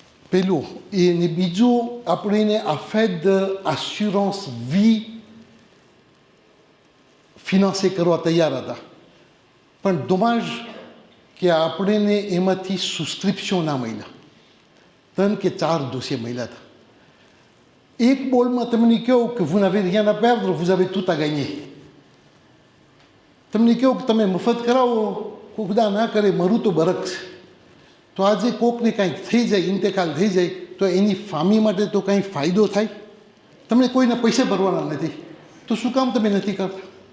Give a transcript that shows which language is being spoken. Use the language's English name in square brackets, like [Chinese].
[Gujarati] પેલું એને બીજું, આપણને AFED assurance vie ફિનાન્સે કરવા તૈયાર હતા, પણ dommage કે આપણને એમાંથી સબસ્ક્રિપ્શન ના મળ્યા. 3 કે 4 dossiers મળ્યા હતા. એક બોલમાં તમને કહું કે [French] vous n'avez rien à perdre, vous avez tout à gagner. [Gujarati] તમને કહું કે તમે મફત કરાવો, ખુદા ના કરે મરું તો બરક છે. તો આજે કોકને કાંઈક થઈ જાય, ઇન્તેકાલ થઈ જાય તો એની ફામી માટે તો કાંઈ ફાયદો થાય? તમને કોઈને પૈસા ભરવાના નથી તો શું કામ તમે નથી કરતા?